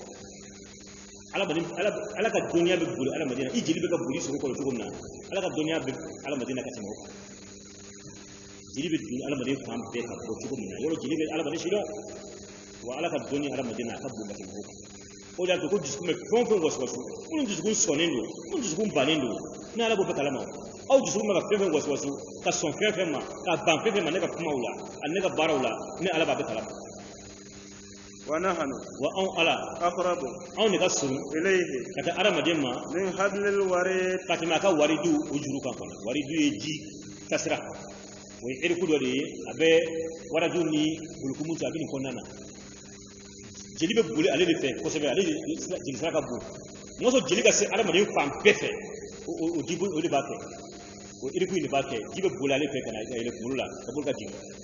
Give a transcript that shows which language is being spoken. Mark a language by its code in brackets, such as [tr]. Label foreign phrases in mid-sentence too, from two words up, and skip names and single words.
[bm] ala ka dɔnniya bɛ boli adamaden na i jeli bɛ ka boli sogo kɔnɔ cogo min na ala ka dɔnniya bɛ adamaden na ka tɛmɛ o kan jeli bɛ dun adamaden fan bɛɛ ka bɔ cogo min na yɔrɔ jeli bɛ adamaden si dɔn wa ala ka dɔnniya adamaden na a ka bon ka tɛmɛ o kan o de y'a to ko dusukun bɛ fɛn o fɛn wasuwasu minnu dusukun sɔnnen don minnu dusukun bannen don ni ala b'o bɛɛ kalama aw dusukun bɛ ka fɛn fɛn wasuwasu ka sɔn fɛn fɛn ma ka ban fɛn fɛn ma ne ka kumaw la ani ne ka baaraw la ne ala b'a bɛɛ kalama [ar] ونحن [bm] wa anw ala [ar] أقرب [bm] anw de ka surun [ar] إليه [bm] ka taa adamaden ma [ar] من حبل الوريد [bm] ka tɛmɛ a ka waridu o juru kan kɔnɔ waridu ye ji tasira o ye eriku dɔ de ye a bɛ waraju ni bulukumu cɛ a bɛ nin kɔnɔna na jeli bɛ boli ale de fɛ kosɛbɛ ale de jeli sira ka bon n'a sɔrɔ jeli ka se adamaden fan bɛɛ fɛ o ji o de b'a kɛ o eriku in de b'a kɛ ji bɛ boli ale fɛ ka na yɛlɛ kunkolo la ka boli ka jigin